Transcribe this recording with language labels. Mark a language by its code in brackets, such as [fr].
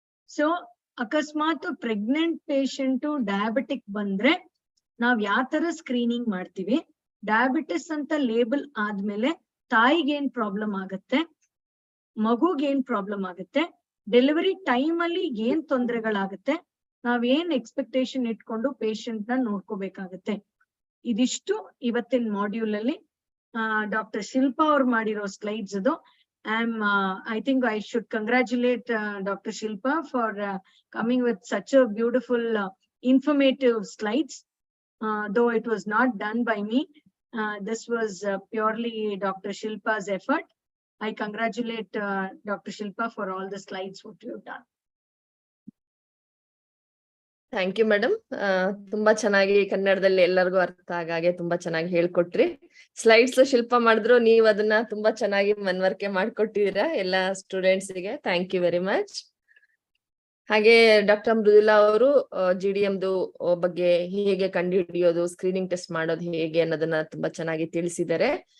[kn] So ಅಕಸ್ಮಾತ್ pregnant patient diabetic ಬಂದ್ರೆ ನಾವ್ ಯಾವ ತರ ಸ್ಕ್ರೀನಿಂಗ್ ಮಾಡ್ತೀವಿ, ಡಯಾಬಿಟಿಸ್ ಅಂತ ಲೇಬಲ್ ಆದ್ಮೇಲೆ ತಾಯಿಗೆ ಏನ್ ಪ್ರಾಬ್ಲಮ್ ಆಗತ್ತೆ, ಮಗುಗೆ ಏನ್ ಪ್ರಾಬ್ಲಮ್ ಆಗುತ್ತೆ, ಡೆಲಿವರಿ ಟೈಮ್ ಅಲ್ಲಿ ಏನ್ ತೊಂದರೆಗಳಾಗತ್ತೆ, ನಾವೇನ್ ಎಕ್ಸ್ಪೆಕ್ಟೇಷನ್ ಇಟ್ಕೊಂಡು ಪೇಷಂಟ್ ನ ನೋಡ್ಕೋಬೇಕಾಗತ್ತೆ. ಇದಿಷ್ಟು ಇವತ್ತಿನ ಮಾಡ್ಯೂಲ್ ಅಲ್ಲಿ ಡಾಕ್ಟರ್ ಶಿಲ್ಪಾ ಅವ್ರು ಮಾಡಿರೋ ಸ್ಲೈಡ್ಸ್ ಅದು. [en] I think I should congratulate Dr. Shilpa for coming with such a beautiful informative slides. Though it was not done by me, this was purely Dr. Shilpa's effort. I congratulate Dr. Shilpa for all the slides what you have done. [kn] Thank you madam. ತುಂಬಾ ಚೆನ್ನಾಗಿ ಕನ್ನಡದಲ್ಲಿ ಎಲ್ಲರಿಗೂ ಅರ್ಥ ಆಗಾಗೆ ತುಂಬಾ ಚೆನ್ನಾಗಿ ಹೇಳ್ಕೊಟ್ರಿ. Slides ಶಿಲ್ಪ ಮಾಡಿದ್ರು, ನೀವು ಅದನ್ನ ತುಂಬಾ ಚೆನ್ನಾಗಿ ಮನವರಿಕೆ ಮಾಡ್ಕೊಟ್ಟಿದ್ದೀರಾ ಎಲ್ಲಾ ಸ್ಟೂಡೆಂಟ್ಸ್ ಗೆ. [en] Thank you very much. [kn] ಹಾಗೆ ಡಾಕ್ಟರ್ ಮೃದುಲಾ ಅವರು GDMದು ಬಗ್ಗೆ ಹೇಗೆ ಕಂಡುಹಿಡಿಯೋದು, ಸ್ಕ್ರೀನಿಂಗ್ ಟೆಸ್ಟ್ ಮಾಡೋದು ಹೇಗೆ ಅನ್ನೋದನ್ನ ತುಂಬಾ ಚೆನ್ನಾಗಿ ತಿಳಿಸಿದ್ದಾರೆ.